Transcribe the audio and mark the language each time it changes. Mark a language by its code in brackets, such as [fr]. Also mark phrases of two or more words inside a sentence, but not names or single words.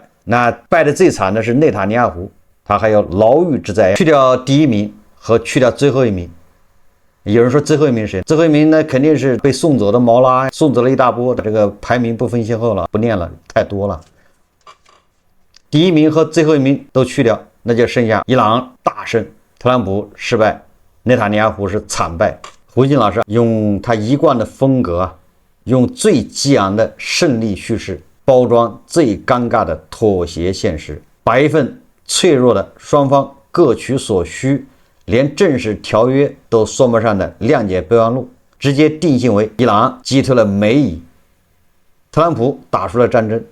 [zh] 那敗的最慘的是內塔尼亞胡，他還有牢獄之災。去掉第1名和去掉最後1名，有人說最后1名是誰？最后1名呢，肯定是被送走的毛拉，送走了一大波，这個排名不分先後了，不念了，太多了。第1名和最後1名都去掉，那就剩下伊朗大勝，特朗普失敗，內塔尼亞胡是慘敗。胡金老師用他一貫的風格，用最激昂的勝利敘事包裝最尷尬的妥協現實，把一份脆弱的雙方各取所需，連正式條約都說不上的諒解備忘錄，直接定性為伊朗擊退了美以，特朗普打輸了戰爭。